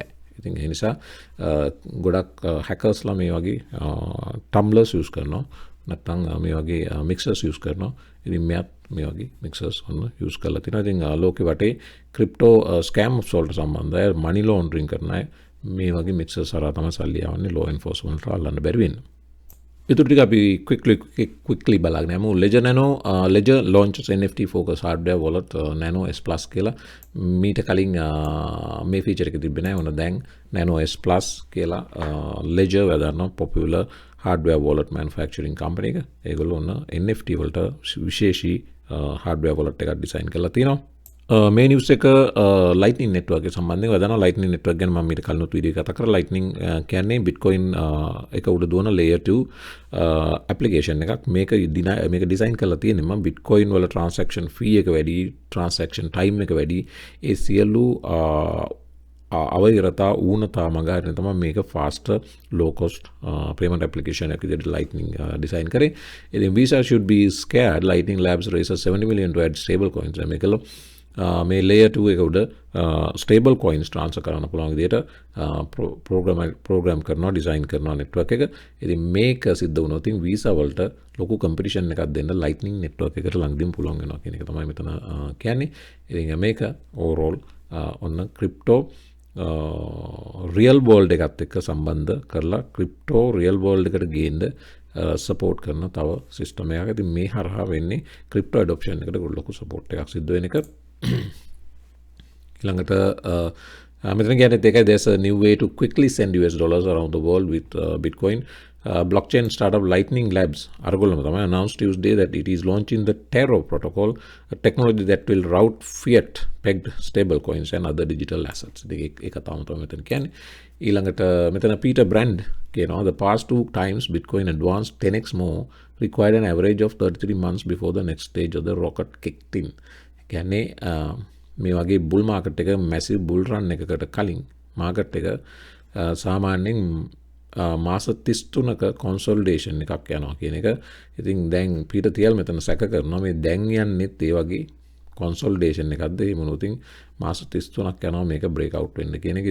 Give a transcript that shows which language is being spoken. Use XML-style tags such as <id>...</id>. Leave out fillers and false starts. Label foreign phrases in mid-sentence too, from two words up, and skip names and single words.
<si>ඉතින් ඒ නිසා ගොඩක් හැකර්ස්ලා මේ වගේ</si> <en>tumblers use</en> <si>කරනවා නැත්නම් මේ වගේ</si> <en>mixers use</en> <si>කරනවා. ඉතින් මෙයාත් මේ වගේ මික්සර්ස් ඔන්න යූස් කරලා තිනවා. ඉතින් ලෝකෙ වටේ</si> <en>crypto scams</en> <si>වලට සම්බන්ධයි</si> <en>money laundering</en> <si>කරන අය මේ වගේ මික්සර්ස් හරහා තමයි සල්ලි යවන්නේ</si> <en>law enforcement</en> <si>වලට අල්ලන්න බැරි වෙන්නේ. ඊට ටික අපි quickly බලන්න යමු.</si> <en>Ledger Nano Ledger launches NFT focus hardware wallet Nano S Plus</en> <si>කියලා මීට කලින් මේ ෆීචර් එක තිබ්බේ නැහැ. ඔන්න දැන් Nano S Plus කියලා Ledger වදන්න</si> <en>popular hardware wallet manufacturing company</en> <si>එක. ඒගොල්ලෝ ඔන්න NFT වලට විශේෂී</si> <en>hardware wallet</en> <si>එකක් ඩිසයින් කරලා තියෙනවා. මේ නිවස් එක</si> <en>lightning network</en> <si>එක සම්බන්ධව වදන</si> <en>lightning network</en> <si>ගැන මම ඊට කලිනුත් වීඩියෝ එකක් කතා කරා. ලයිට්නින් කියන්නේ බිට්කොයින් එක උඩ දුවන</si> <en>layer 2 application</en> <si>එකක්. මේක ඩිසයින් කරලා තියෙන්නේ මම බිට්කොයින් වල</si> <en>transaction fee</en> <si>එක වැඩි,</si> <en>transaction time</en> <si>එක වැඩි. ඒ සියලු අවහිරතා ඌනතා මගහරින තමයි මේක</si> <en>faster low cost payment application</en> <si>එකක් විදිහට</si> <en>lightning design</en> <si>කරේ.</si> <en>ඉතින් Visa should be scared. Lightning Labs raises 70 million to add stable coins.</en> <si>මේකල මේ layer 2 එක උඩ</si> <en>stable coins transfer</en> <si>කරන්න පුළුවන් විදිහට program කරනවා design කරනවා network එක. ඉතින් මේක සිද්ධ වුණොත් ඉතින් Visa වලට ලොකු competition එකක් දෙන්න</si> <en>lightning network</en> <si>එකට ළඟදීම පුළුවන් වෙනවා කියන එක තමයි මෙතන කියන්නේ. ඉතින් මේක overall ඔන්න</si> <en>crypto real world</en> <si>එකත් එක්ක සම්බන්ධ කරලා</si> <en>crypto real world</en> <si>එකට ගේන්න සපෝට් කරන තව සිස්ටම් එකක්. ඉතින් මේ හරහා වෙන්නේ</si> <en>crypto adoption</en> <si>එකට ලොකු සපෝට් එකක් සිද්ධ වෙන එක. ඊළඟට මෙතන කියන්නේ ඒකයි</si> <en>there's a new way to quickly send US dollars around the world with Bitcoin. Blockchain startup Lightning Labs</en> <si>අරගොල්ලම තමයි</si> <en>announced Tuesday that it is launching the Taro protocol, a technology that will route fiat pegged stable coins and other digital assets.</en> <si>ඒක තමයි මෙතන කියන්නේ. ඊළඟට මෙතන</si> <en>Peter Brand කියනවා the past 2 times Bitcoin advanced 10x more required an average of 33 months before the next stage of the rocket kicked in.</en> <si>කියන්නේ මේ වගේ</si> <en>bull market</en> <si>එක</si> <en>massive bull run</en> <si>එකකට කලින් මාකට් එක සාමාන්‍යයෙන් මාස 33ක කොන්සොලිඩේෂන් එකක් යනවා කියන එක. ඉතින් දැන් පීටර් තියල් මෙතන සැක කරනවා මේ දැන් යන්නේත් ඒ වගේ කොන්සොලිඩේෂන් එකක්ද එහෙම නොතින් මාස 33ක් යනවා මේක</si> <en>break out</en> <si>වෙන්න කියන එක.</si>